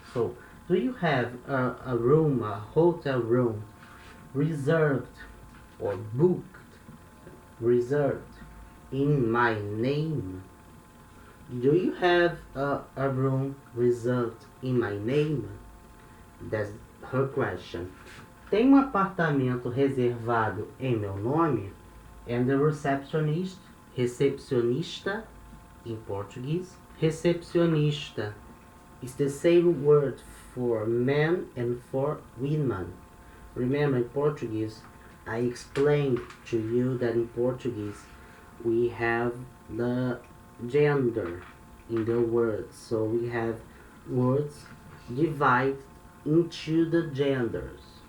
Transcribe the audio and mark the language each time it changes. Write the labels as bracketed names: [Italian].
[English] So, do you have a room, a hotel room, reserved or booked, reserved in my name? Do you have a room reserved in my name? That's her question. [Portuguese] Tem apartamento reservado em meu nome? [English] And the receptionist, recepcionista in Portuguese. Recepcionista is the same word for men and for women. Remember, in Portuguese, I explained to you that in Portuguese we have the gender in the words, so we have words divided into the genders.